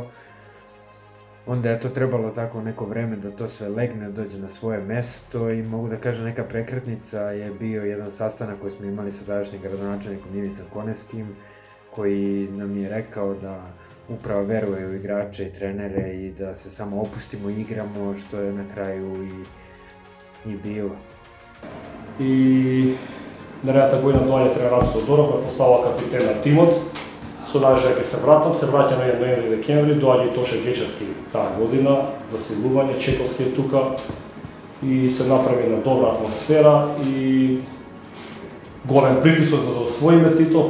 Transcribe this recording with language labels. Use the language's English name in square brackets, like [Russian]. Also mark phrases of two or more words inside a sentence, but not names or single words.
[Serbian] Onda je to trebalo tako neko vreme da to sve legne, dođe na svoje mesto i mogu da kažem neka prekretnica je bio jedan sastanak koji smo imali sa tadašnjim gradonačelnikom Ivicom Koneskim, koji nam je rekao da upravo veruje u igrače i trenere i da se samo opustimo i igramo, što je na kraju i bilo. [Macedonian] И наредната година доаѓа тренерот Тодоров, ме поставува капитен на тимот. Со надежда ќе се враќа на ноември декември, доаѓа и Тоше Гечевски таа година, засилување, Чековски е тука и се направи една добра атмосфера и голем притисок за да освоиме титул.